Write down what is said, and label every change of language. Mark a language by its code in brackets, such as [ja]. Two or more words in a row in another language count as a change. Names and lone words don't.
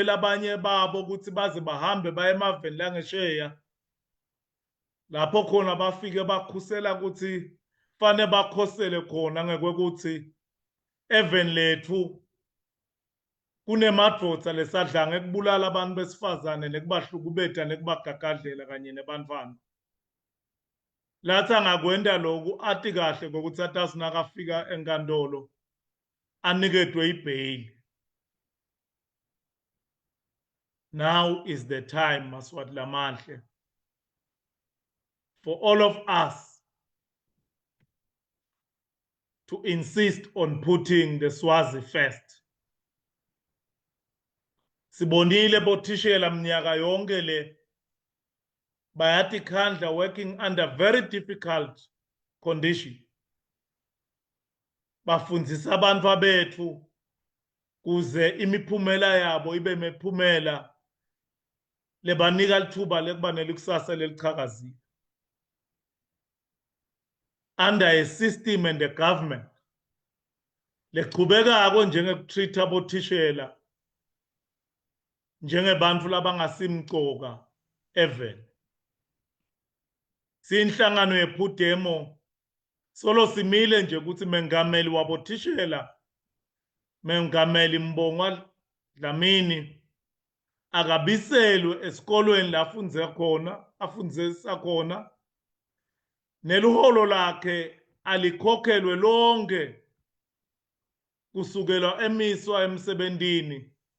[ss] labanye babo ukuthi baze bahambe baye emaveni langesheya lapho khona bafike bakhusela ukuthi fane bakhosele khona ngekuthi eveni lethu kunemadvodza lesadlange ekubulala abantu besifazane nekubahlukubeta nekubagagadlela kanye nebantwana. lathi angakwenda lokhu athi kahle ngokuthi athi asinakafika enkantolo anikedwe ibail. [en] Now is the time, [ss] Maswati Lamahle, [en] for all of us to insist on putting the Swazi first. [ss] Sibonile bothishela mnyaka yonke le bayathi khandla [en] working under very difficult condition. [ss] Bafundzisa abantu bethu kuze imiphumela yabo ibe miphumela lebanika lithuba lekuba nelikusasa lelichakazile. [en] Under a system and a government [ss] lechubekako njengekutreat abothishela njengebantu labangasimcoka [en] even. [ss] Sinhlangano yephudemo solo simile nje ukuthi mengameli wabothishela, mengameli Mbonga Dlamini akabiselwe esikolweni la afundzisa khona, neluholo lakhe alikhokhelwe lonke kusukela emiswa emsebentini.